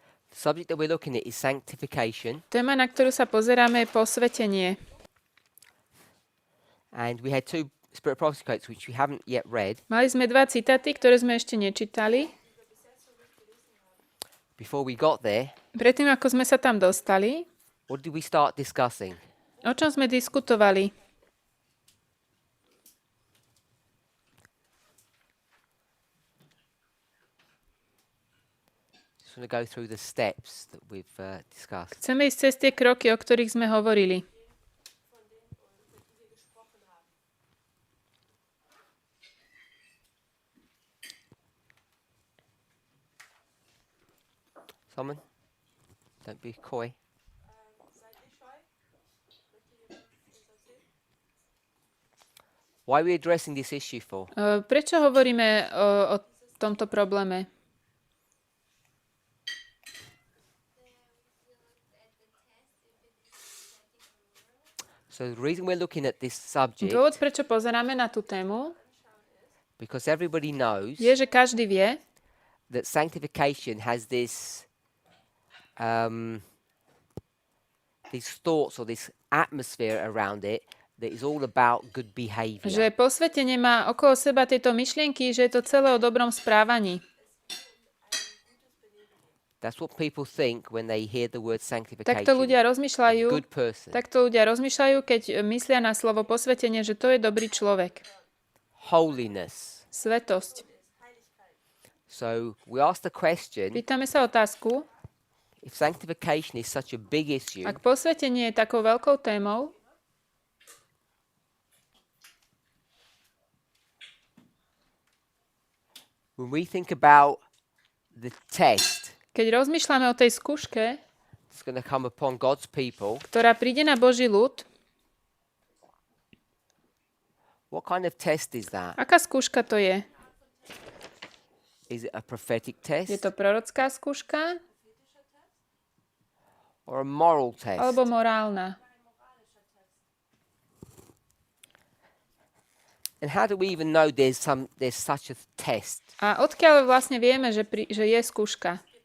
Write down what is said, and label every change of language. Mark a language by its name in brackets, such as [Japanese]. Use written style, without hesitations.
[English] The subject that we're looking at is sanctification. [Slovak] Téma, na ktorú sa pozeráme, je posvetenie. [English] And we had two Spirit Prophecy quotes which we haven't yet read. [Slovak] Mali sme 2 citáty, ktoré sme ešte nečítali. [English] Before we got there, [Slovak] Predtým, ako sme sa tam dostali, [English] what did we start discussing? [Slovak] o čom sme diskutovali? [English] Just want to go through the steps that we've discussed. [Slovak] Chceme ísť cez tie kroky, o ktorých sme hovorili. [English] Simon? Don't be coy. Why are we addressing this issue for? [Slovak] Prečo hovoríme o tomto probléme? [English] So the reason we're looking at this subject, [Slovak] Dôvod, prečo pozeráme na tú tému, [English] because everybody knows [Slovak] je, že každý vie, [English] that sanctification has this these thoughts or this atmosphere around it that is all about good behavior. [Slovak] že posvetenie má okolo seba tieto myšlienky, že je to celé o dobrom správaní. [English] That's what people think when they hear the word sanctification. [Slovak] Takto ľudia rozmýšľajú, [English] Good person. [Slovak] keď myslia na slovo posvetenie, že to je dobrý človek. [English] Holiness. [Slovak] Svetosť. [English] So we ask the question, [Slovak] Pýtame sa otázku, [English] if sanctification is such a big issue, [Slovak] ak posvetenie je takou veľkou témou, [English] when we think about the test [Slovak] keď rozmýšľame o tej skúške, [English] that's going to come upon God's people, [Slovak] ktorá príde na Boží ľud, [English] what kind of test is that? [Slovak] aká skúška to je? [English] Is it a prophetic test [Slovak] Je to prorocká skúška [English] or a moral test? [Slovak] alebo morálna? [English] And how do we even know there's such a test? [Slovak] A odkiaľ vlastne vieme, že je skúška?